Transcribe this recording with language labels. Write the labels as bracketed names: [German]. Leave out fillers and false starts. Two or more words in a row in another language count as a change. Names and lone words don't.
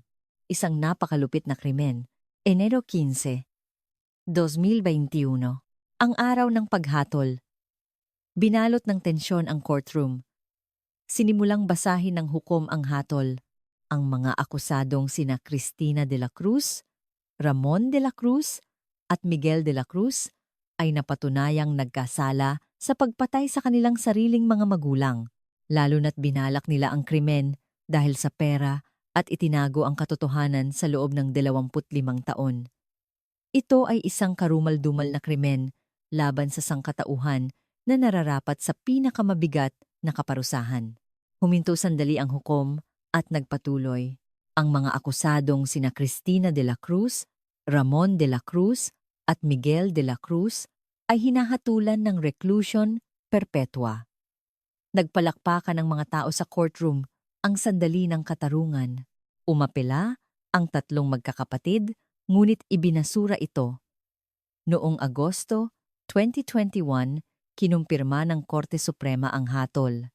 [Filipino] Isang napakalupit na krimen. Enero 15, 2021. Ang araw ng paghatol. Binalot ng tensyon ang courtroom. Sinimulang basahin ng hukom ang hatol. Ang mga akusadong sina Cristina de la Cruz, Ramon de la Cruz, at Miguel de la Cruz ay napatunayang nagkasala sa pagpatay sa kanilang sariling mga magulang, lalo na't binalak nila ang krimen dahil sa pera at itinago ang katotohanan sa loob ng 25 taon. Ito ay isang karumal-dumal na krimen laban sa sangkatauhan na nararapat sa pinakamabigat na kaparusahan. Huminto sandali ang hukom at nagpatuloy. Ang mga akusadong sina Cristina de la Cruz, Ramon de la Cruz at Miguel de la Cruz ay hinahatulan ng [Latin] reclusion perpetua. [Filipino] Nagpalakpakan ng mga tao sa courtroom ang sandali ng katarungan. Umapela ang 3 magkakapatid, ngunit ibinasura ito. Noong Agosto 2021, kinumpirma ng Korte Suprema ang hatol.